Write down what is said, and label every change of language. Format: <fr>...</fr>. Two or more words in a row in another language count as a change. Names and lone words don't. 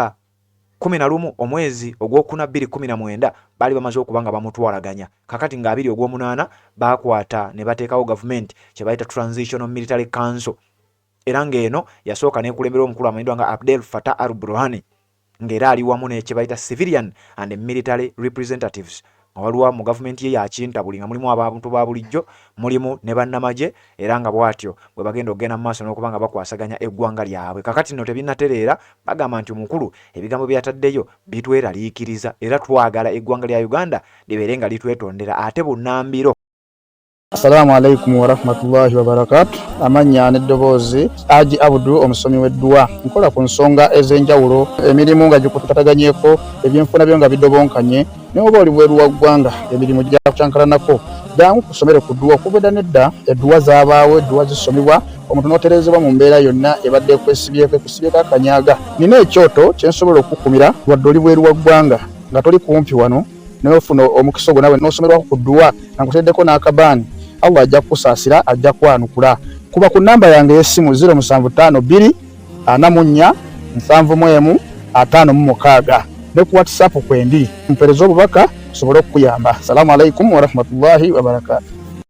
<lg>nga 11 omwezi ogwokuna 2019 bali bamaze okubanga bamutwalaganya kakati nga 2 ogw'omunaana bakwata ne bateekawo government kye bayita Transitional Military Council era ng'eno yasooka n'ekulembera omukulu amanyiddwa nga Abdel Fattah al-Burhan ng'era ali wamu ne kye bayita</lg> <en>civilian and military representatives</en> <lg>waliwo mu gavumenti ye yakintabuli nga mulimu abantu ba bulijjo mulimu ne bannamagye era nga bwatyo bwe bagenda okugenda mu maaso n'okuba nga bakwasaganya eggwanga lyabwe kakati nno tebinnatereera bagamba nti omukulu ebigambo bye yataddeyo bitweraliikiriza era twagala eggwanga lya Uganda libeere nga litwetondera ate bunnambiro.</lg> <ar>السلام عليكم ورحمة الله وبركاته.</ar> <lg>Amanya n'eddoboozi Haji Abdu omusomi w'eddua nkola ku nsonga ez'enjawulo emirimu nga gikutataganyeko ebyenfuna byo nga bidobonkanye n'oba oli bweru wa ggwanga emirimu gya kucankalanako jangu kusomere ku ddua okubeda nedda eddua zaabaawo eddua zisomibwa omuntu n'oterezebwa mu mbeera yonna ebadde ekwesibyeko akanyaaga. Nina ekyoto kye nsobola okukumira wadde oli bweru wa ggwanga nga toli kumpi wano n'ofuna omukisa ogwo nawe n'osomerwako ku ddua nga nkuteddeko n'akabaani Allah ajja kusaasira ajja kwanukula. Kuba ku namba yange y'essimu 0752 44 71 56 ne ku WhatsApp kwendi mpereza obubaka sobole okuyamba.</lg> <ar>السلام عليكم ورحمة الله وبركاته.</ar>